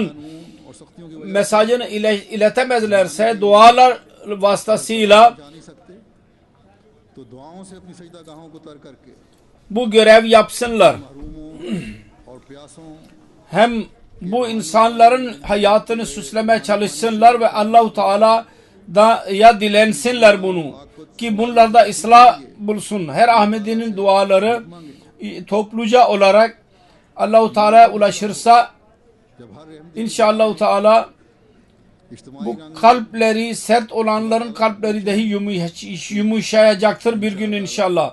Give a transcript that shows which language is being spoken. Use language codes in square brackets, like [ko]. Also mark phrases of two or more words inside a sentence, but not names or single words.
[ur] اور سختیوں کی [tr] mesajını iletemezlerse dualar vasıtasıyla [ur] جا نہیں سکتے تو دعاؤں سے اپنی سجدہ گاہوں کو تر کرکے [tr] bu görev yapsınlar. [ur] محروموں اور پیاسوں [tr] Hem bu insanların hayatını süslemeye çalışsınlar ve Allah-u Teala da ya dilensinler bunu ki bunlarda ıslah bulsun. Her Ahmedi'nin duaları topluca olarak Allah-u Teala'ya ulaşırsa [ur] جب ہر احمدی [tr] inşallah Teala [ur] इज्तिमाई [tr] bu kalpleri sert olanların kalpleri dahi yumuşayacaktır bir gün inşallah.